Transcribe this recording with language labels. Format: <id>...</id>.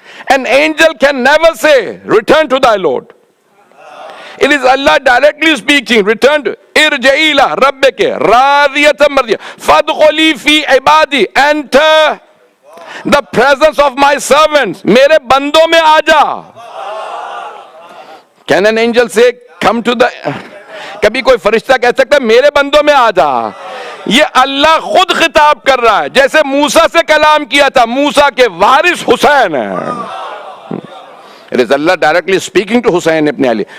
<en>An angel can never say, return to thy Lord. It is Allah directly speaking. Return to</en> <ar>irji'i ila rabbika radiyatan mardiyah. Fadkhuli fi ibadi.</ar> <en>Enter the presence of my servants.</en> <ur>Mere bando mein aaja.</ur> <en>Can an angel say, come to the...</en> <ur>کبھی کوئی فرشتہ کہہ سکتا ہے میرے بندوں میں آ جا. یہ اللہ خود خطاب کر رہا ہے جیسے موسیٰ سے کلام کیا تھا. موسیٰ کے وارث حسین ہیں.</ur> <en>It is Allah directly speaking to Hussain ibn Ali.</en>